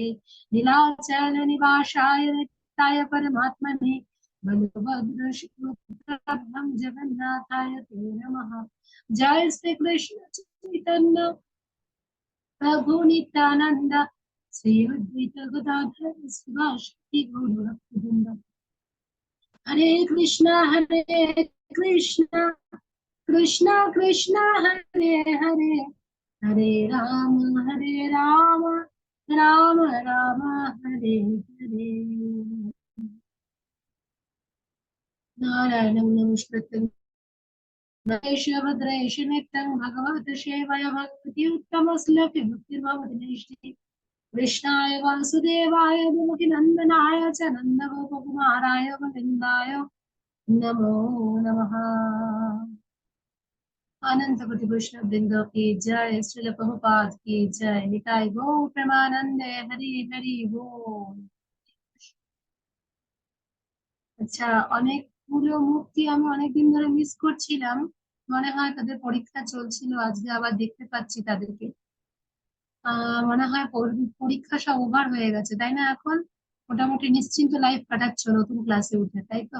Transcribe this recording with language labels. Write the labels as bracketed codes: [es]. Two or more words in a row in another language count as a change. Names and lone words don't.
[sa] नीलाचल निवासाय नित्याय परमात्मने बलभद्र शुभ्रं जगन्नाथाय ते नमः। जय श्री कृष्ण चैतन्य प्रभु नित्यानंद श्री अद्वैत गदाधर शिवाशक्ति गौरवृंद। हरे कृष्णा कृष्णा कृष्णा कृष्णा हरे हरे हरे राम राम राम हरे हरे। नारायणं नमस्कृतं भद्रेश नित्यं भगवत सेवया भक्ति उत्तमश्लोके भक्तिर्भवति नैष्ठिकी। कृष्णाय वासुदेवाय देवकीनन्दनाय च नन्दगोपकुमाराय गोविन्दाय नमो नमः। [hi] अनंत कोटि वैष्णव वृंद की जय, श्रील प्रभुपाद की जय, [bn] নিতাই গৌ প্রেমানন্দে হরি হরি বোল। আচ্ছা, অনেকগুলো মূর্তি আমি অনেকদিন ধরে মিস করছিলাম, মনে হয় তাদের পরীক্ষা চলছিল, আজকে আবার দেখতে পাচ্ছি তাদেরকে। মনে হয় পরীক্ষা সব ওভার হয়ে গেছে, তাই না? এখন মোটামুটি নিশ্চিন্ত লাইফ কাটাচ্ছ নতুন ক্লাসে উঠে, তাই তো?